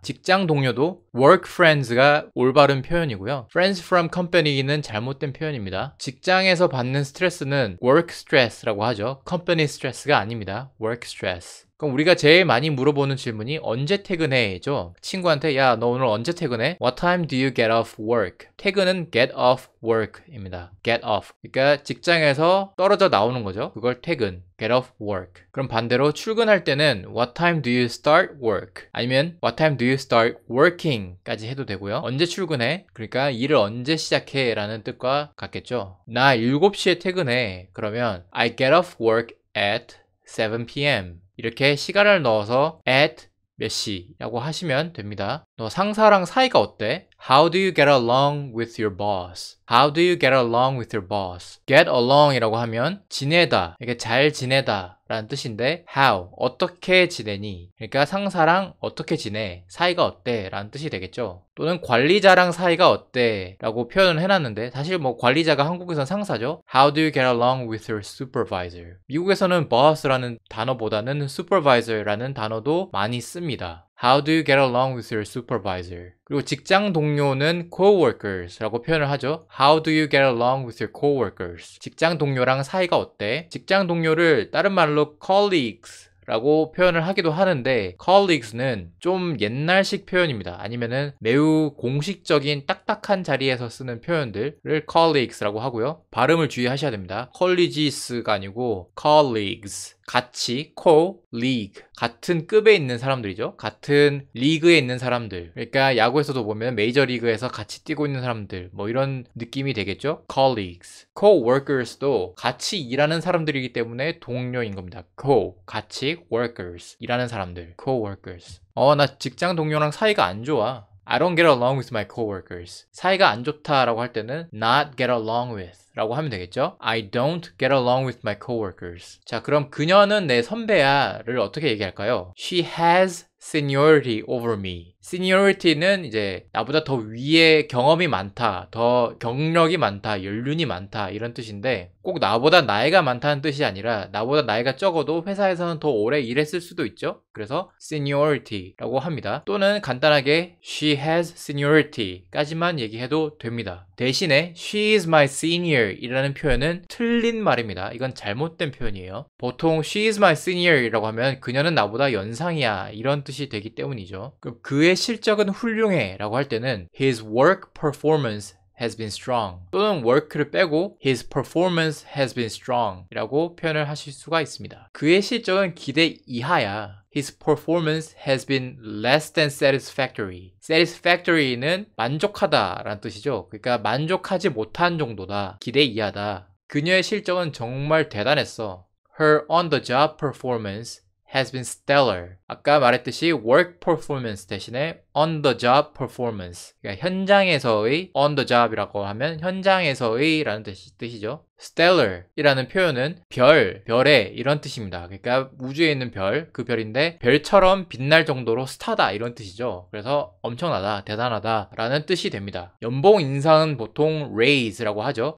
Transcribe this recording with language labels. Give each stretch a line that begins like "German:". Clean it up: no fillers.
Korean: 직장 동료도 work friends가 올바른 표현이고요.
English: friends from company
Korean: 는 잘못된 표현입니다. 직장에서 받는 스트레스는 work stress라고 하죠.
English: company stress
Korean: 가 아닙니다.
English: work stress.
Korean: 그럼 우리가 제일 많이 물어보는 질문이 언제 퇴근해?죠. 친구한테 야, 너 오늘 언제 퇴근해?
English: What time do you get off work?
Korean: 퇴근은
English: get off work입니다. get off.
Korean: 그러니까 직장에서 떨어져 나오는 거죠. 그걸 퇴근.
English: get off work.
Korean: 그럼 반대로 출근할 때는
English: what time do you start work? 아니면 what time do you start working?
Korean: 까지 해도 되고요. 언제 출근해? 그러니까 일을 언제 시작해? 라는 뜻과 같겠죠. 나 7시에 퇴근해. 그러면
English: I get off work at 7 p.m.
Korean: 이렇게 시간을 넣어서 at 몇 시라고 하시면 됩니다. 너 상사랑 사이가 어때?
English: How do you get along with your boss? How do you get along with your boss?
Korean: Get along 이라고 하면 지내다, 이게 잘 지내다 라는 뜻인데 how, 어떻게 지내니? 그러니까 상사랑 어떻게 지내? 사이가 어때? 라는 뜻이 되겠죠. 또는 관리자랑 사이가 어때? 라고 표현을 해놨는데 사실 뭐 관리자가 한국에선 상사죠.
English: How do you get along with your supervisor?
Korean: 미국에서는 boss라는 단어보다는 supervisor라는 단어도 많이 씁니다.
English: How do you get along with your supervisor?
Korean: 그리고 직장 동료는 coworkers라고 표현을 하죠.
English: How do you get along with your coworkers?
Korean: 직장 동료랑 사이가 어때? 직장 동료를 다른 말로 colleagues 라고 표현을 하기도 하는데 colleagues는 좀 옛날식 표현입니다. 아니면은 매우 공식적인 딱딱한 자리에서 쓰는 표현들을 colleagues라고 하고요. 발음을 주의하셔야 됩니다. colleges가 아니고 colleagues. 같이 co-league 같은 급에 있는 사람들이죠. 같은 리그에 있는 사람들. 그러니까 야구에서도 보면 메이저리그에서 같이 뛰고 있는 사람들 뭐 이런 느낌이 되겠죠.
English: colleagues.
Korean: co-workers도 같이 일하는 사람들이기 때문에 동료인 겁니다. 같이 workers 일하는 사람들.
English: co-workers.
Korean: 나 직장 동료랑 사이가 안 좋아.
English: I don't get along with my coworkers.
Korean: 사이가 안 좋다라고 할 때는
English: not get along with
Korean: 라고 하면 되겠죠.
English: I don't get along with my coworkers.
Korean: 자, 그럼 그녀는 내 선배야를 어떻게 얘기할까요?
English: She has seniority over me.
Korean: seniority는 이제 나보다 더 위에 경험이 많다, 더 경력이 많다, 연륜이 많다 이런 뜻인데 꼭 나보다 나이가 많다는 뜻이 아니라 나보다 나이가 적어도 회사에서는 더 오래 일했을 수도 있죠. 그래서 seniority라고 합니다. 또는 간단하게
English: she has seniority
Korean: 까지만 얘기해도 됩니다. 대신에
English: she is my senior
Korean: 이라는 표현은 틀린 말입니다. 이건 잘못된 표현이에요. 보통
English: she is my senior
Korean: 이라고 하면 그녀는 나보다 연상이야 이런 뜻이 되기 때문이죠. 그럼 그의 실적은 훌륭해 라고 할 때는
English: his work performance has been strong
Korean: 또는 work를 빼고
English: his performance has been strong
Korean: 이라고 표현을 하실 수가 있습니다. 그의 실적은 기대 이하야.
English: His performance has been less than satisfactory.
Korean: satisfactory는 만족하다 라는 뜻이죠. 그러니까 만족하지 못한 정도다. 기대 이하다. 그녀의 실적은 정말 대단했어.
English: Her on-the-job performance has been stellar.
Korean: 아까 말했듯이 work performance 대신에
English: on the job performance.
Korean: 그러니까 현장에서의 on the job이라고 하면 현장에서의 라는 뜻이죠. stellar 이라는 표현은 별의 이런 뜻입니다. 그러니까 우주에 있는 별, 그 별인데 별처럼 빛날 정도로 스타다 이런 뜻이죠. 그래서 엄청나다, 대단하다 라는 뜻이 됩니다. 연봉 인상은 보통 raise라고 하죠.